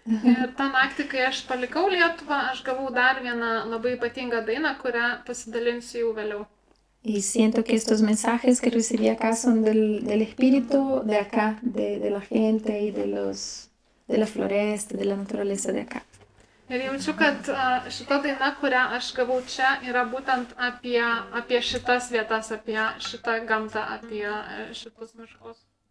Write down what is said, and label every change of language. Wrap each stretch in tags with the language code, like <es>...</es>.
<lt>Ir tą naktį, kai aš palikau Lietuvą, aš gavau dar vieną labai ypatingą dainą, kurią pasidalinsiu jau vėliau.</lt> <es>Y siento que estos mensajes que recibí acá son del espíritu de acá, de la gente y de la floresta, de la naturaleza de acá.</es> <lt>Ir jaučiu, kad šita daina, kurią aš gavau čia, yra būtent apie šitas vietas, apie šitą gamtą, apie šitus miškus.</lt>